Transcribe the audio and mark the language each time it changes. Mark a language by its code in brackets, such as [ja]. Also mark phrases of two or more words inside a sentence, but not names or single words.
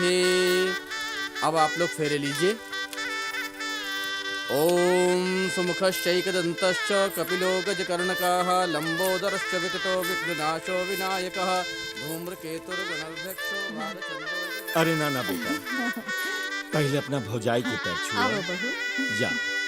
[hi] अब आप लोग फेरे लीजिए। [sa] ओम सुमुखश्चैकदन्तश्च कपिलो गजकर्णकः लंबोदरश्च विकटो विघ्ननाशो विनायकः धूम्रकेतुर्गणध्यक्षो भालचंद्रो। [hi] अरे ना ना बेटा, पहले अपना भौजाई के पैर छुओ। जा।